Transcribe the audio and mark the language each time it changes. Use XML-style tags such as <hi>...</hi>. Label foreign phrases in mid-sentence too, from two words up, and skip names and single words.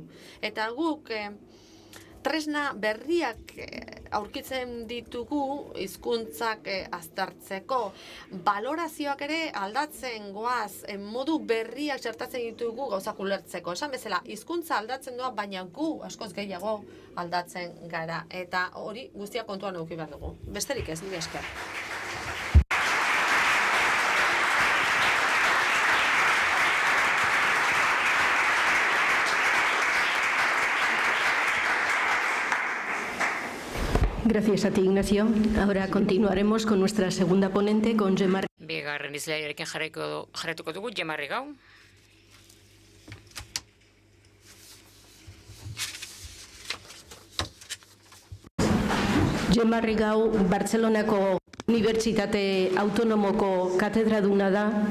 <eu>Eta guk tresna berriak aurkitzen ditugu hizkuntzak aztertzeko, balorazioak ere aldatzen goaz, modu berriak txertatzen ditugu gauzak ulertzeko. Esan bezala, hizkuntza aldatzen doa, baina gu askoz gehiago aldatzen gara. Eta hori guztia kontuan eduki behar dugu. Besterik ez, mila esker.</eu> <es>Gracias a ti, Ignacio. Ahora continuaremos con nuestra segunda ponente, con Gemma.</es> <eu>Bigarren izlaiarekin jarretuko dugu, Gemma Rigau. Gemma Rigau, Bartzelonako Unibertsitate Autonomoko katedraduna da.</eu>